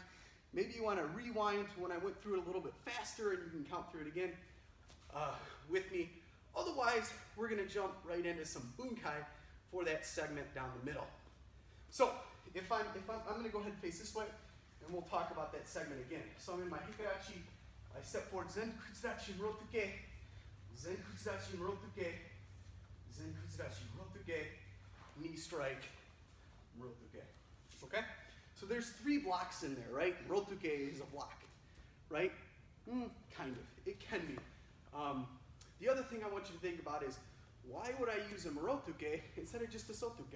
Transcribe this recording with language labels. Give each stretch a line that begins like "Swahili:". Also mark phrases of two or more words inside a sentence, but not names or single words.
English: Maybe you want to rewind to when I went through it a little bit faster and you can count through it again with me. Otherwise, we're going to jump right into some bunkai for that segment down the middle. So I'm going to go ahead and face this way, and we'll talk about that segment again. So I'm in my Hikadachi, I step forward,
Japanese: 前 屈立ち 諸手受け、前 屈立ち 諸手受け、前 屈立ち 諸手受け,
English: knee strike, Murotuke. Okay? So there's three blocks in there, right? Murotuke is a block, right? Kind of. It can be. The other thing I want you to think about is, why would I use a Murotuke instead of just a Sotuke?